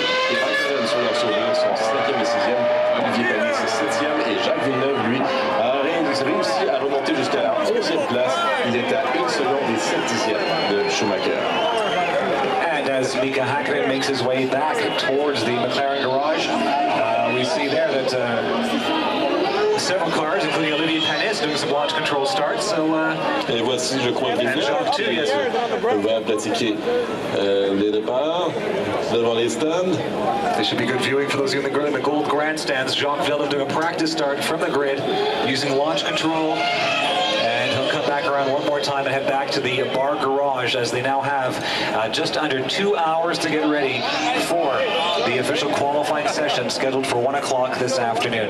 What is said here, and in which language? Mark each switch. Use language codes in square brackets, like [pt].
[fr] Et McLaren sur leur sauveur sont 5e et 6e. Olivier Panis 7e et Jacques Villeneuve, lui, a réussi à remonter jusqu'à la 11e place. Il est à 1 seconde et 7 dixièmes de Schumacher. [en] And as Mika Häkkinen makes his way back towards the McLaren garage, we see there that several cars, including Olivier Panis, doing some launch control starts. So, [fr] et voici, je crois, [en] Jacques too, yes, sir. [fr] On va pratiquer les départs devant les stands. [en] This should be good viewing for those in the gold grandstands. Jacques Villeneuve doing a practice start from the grid using launch control. And he'll come back around one more time and head back to the bar garage as they now have just under 2 hours to get ready for the official qualifying session scheduled for 1 o'clock this afternoon.